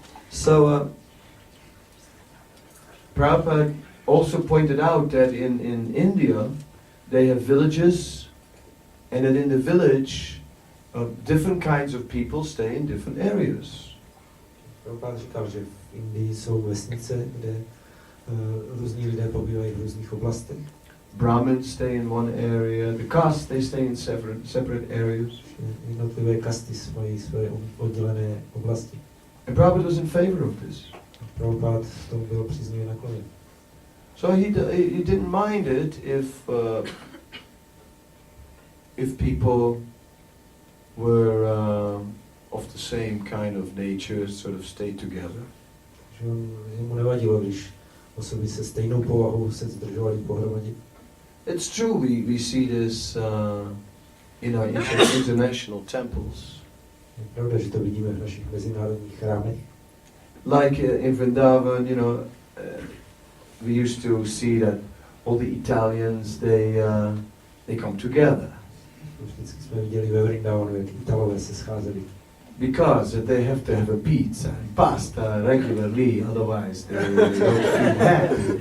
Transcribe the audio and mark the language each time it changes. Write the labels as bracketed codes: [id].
[en] So, Prabhupada also pointed out that in India they have villages, and that in the village different kinds of people stay in different areas. [cs] Prabhupada říkal, že v Indii jsou vesnice, kde různí lidé pobývají v různých oblastech. [en] Brahmins stay in one area, the castes they stay in separate areas. [cs] Jednotlivé kasty mají své oddělené oblasti. [en] And Prabhupada was in favor of this. [cs] Prabhupada v tom byl příznivě nakloněn. [en] So he didn't mind it if people were of the same kind of nature, sort of stay together. [cs] Že mu nevadilo, když osoby se stejnou povahou se zdržovaly pohromadě. [en] It's true, we see this in our international temples. [cs] Je pravda, že to vidíme v našich mezinárodních chrámech. [en] Like in Vrindavan, you know, we used to see that all the Italians, they come together. [cs] Vždycky jsme viděli ve Vrindavanu, jak Italové se scházeli. [en] Because they have to have a pizza and pasta regularly, otherwise they don't feel happy.